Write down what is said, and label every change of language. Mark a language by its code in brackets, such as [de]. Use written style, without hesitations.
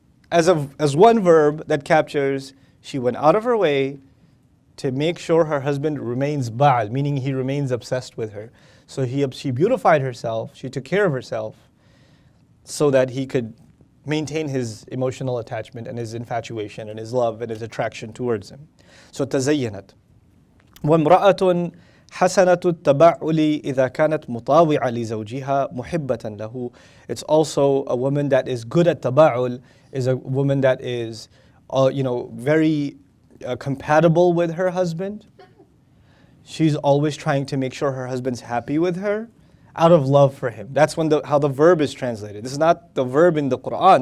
[en] As one verb that captures, she went out of her way to make sure her husband remains ba'al, meaning he remains obsessed with her. So she beautified herself, she took care of herself so that he could maintain his emotional attachment and his infatuation and his love and his attraction towards him. So تزينت. [ar] وامرأة حسنة التبعل إذا كانت مطاوعة لزوجها محبة له. [en] It's also a woman that is good at taba'ul, is a woman that is very compatible with her husband. She's always trying to make sure her husband's happy with her out of love for him. That's how the verb is translated. This is not the verb in the Quran.